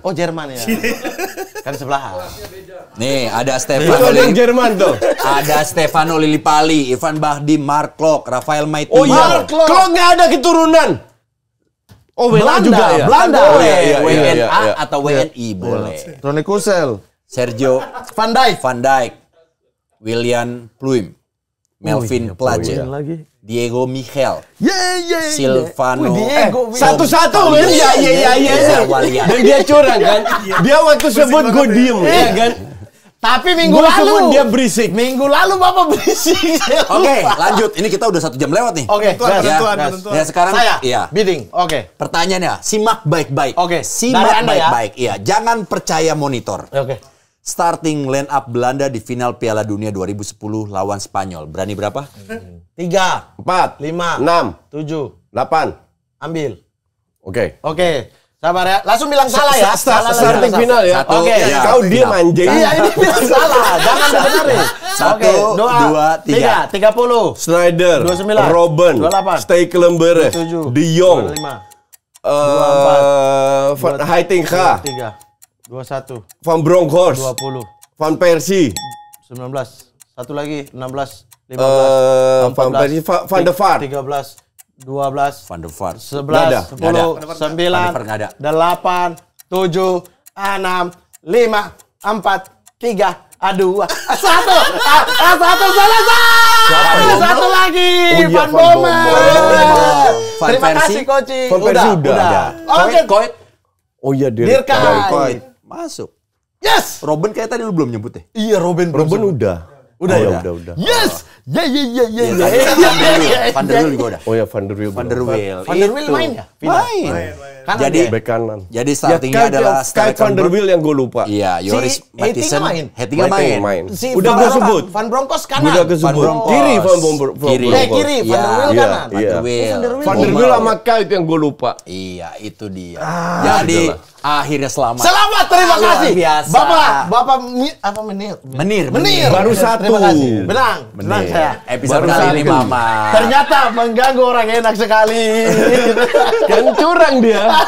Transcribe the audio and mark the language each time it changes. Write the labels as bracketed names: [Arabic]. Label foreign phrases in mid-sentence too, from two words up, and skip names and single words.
[Indonesian] Oh, Jerman ya. Kan sebelah. Nih, ada Itu Stefano ada yang Jerman tuh. Ada Stefano Lillipali, Irfan Bahdim, Mark Klok, Rafael Maitimo. Oh iya, Mark Klok. kalau nggak ada keturunan. Oh, WNA juga ya? Belanda. Boleh, Iya, WNA iya. atau WNI boleh. Toni Kusel. Sergio Van Dijk. Van Dijk, William Pluim, Melvin Place, Lagi. Diego Michel, Yeah. Silvano. Diego. Satu-satu men. Iya. Ezra Walian. Dan dia curang kan. Dia waktu sebut gue diem. Iya kan. Tapi minggu Gue lalu sebut dia berisik. Minggu lalu Bapak berisik. Saya Oke, lupa. lanjut. Ini kita udah 1 jam lewat nih. Oke, gas. Penentuan. Ya sekarang Saya. iya. Bidding. Oke. Pertanyaannya, simak baik-baik. Oke, Simak dari Anda ya. baik-baik. Iya, jangan percaya monitor. Oke. [English] Starting line up [Indonesian] Belanda di final Piala Dunia 2010 lawan Spanyol. Berani berapa? 3, 4, 5, 6, 7. 8. Ambil. Oke. Oke. Sabar ya. Langsung bilang salah ya. Salah lagi. Starting final ya. Satu, Oke. ya. Kau diem anjing. Iya, ini bilang salah. Jangan dibenerin. Satu, Oke, dua, tiga. 30. Schneider, 29, Robben, 28, Stekelenburg, 27, De Jong, 25, Van Heitinga, 3, 21, Van Bronckhorst, 20, Van Persie, 19. Satu lagi 16, 15, Van Persie, Van der Vaart. 13, 12, Van der Vaart. 11, Nggak ada. 10, 9, Van der Vaart nggak ada. 8, 7, 6, 5, 4, 3, 2, 1. Satu selesai. Satu lagi. Oh iya, Van Van Bommel. Bommel. Van Terima Persie. kasih Koci. Van Persie udah. Oke. Koit. Oh iya, Dirkai. Koit. Masuk. Yes. Robben kayak tadi lu belum nyebut ya? Iya, Robben udah. Udah Oh, ya? udah. Yes. Ya. Van der Wiel juga udah. Oh ya, Van der Wiel. Van der Wiel. Van der Wiel Itu. main ya? Final. Main. Kanan Jadi dia. Bek kanan. Jadi startingnya adalah Sky Van der Wiel yang gue lupa. Iya, Yoris Heitinga Mathisen. main? Heitinga main. Si Udah Van gue Bronckhorst- sebut. Van Bronckhorst kanan. Udah gue sebut. Bronckhorst. Kiri Van Kiri. Kiri, Van der Wiel Iya, kanan. Van der Wiel. Van der Wiel. Van der Wiel sama Kite yang gue lupa. Iya, itu dia. Jadi akhirnya selamat. Selamat, terima Luar kasih. biasa. Bapak apa Menir? Menir. Baru satu. Terima kasih. Benang saya. Episode Baru kali ini satu. Mama. Ternyata mengganggu orang enak sekali. Yang curang dia.